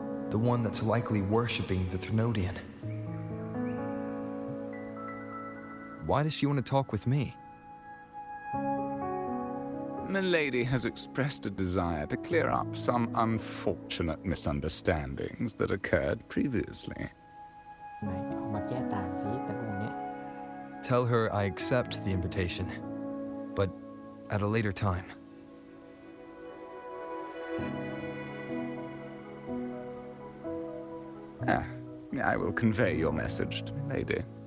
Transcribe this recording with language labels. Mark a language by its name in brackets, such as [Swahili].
[English] The one that's likely worshipping the Thrunodian. Why does she want to talk with me? Milady has expressed a desire to clear up some unfortunate misunderstandings that occurred previously. [Thai] ไหนออกมาแก้ต่างสิตระกูลเนี้ย [English] Tell her I accept the invitation, but at a later time. I will convey your message to Milady.